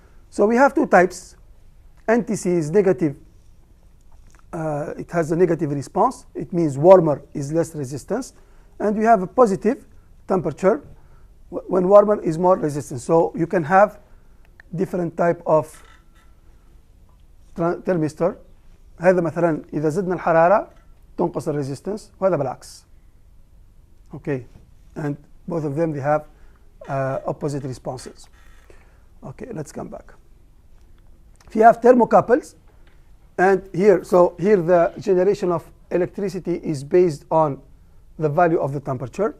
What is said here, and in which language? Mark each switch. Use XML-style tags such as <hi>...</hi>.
<en>So we have two types. NTC is negative. It has a negative response. It means warmer is less resistance. And we have a positive temperature. When warmer is more resistance. So you can have different type of thermistor.</en> <ar>هذا مثلا إذا زدنا الحرارة تنقص الريزيستنس, وهذا بالعكس.</ar> <en>Okay, and both of them, they have opposite responses. Okay, let's come back. If you have thermocouples, and here the generation of electricity is based on the value of the temperature.</en>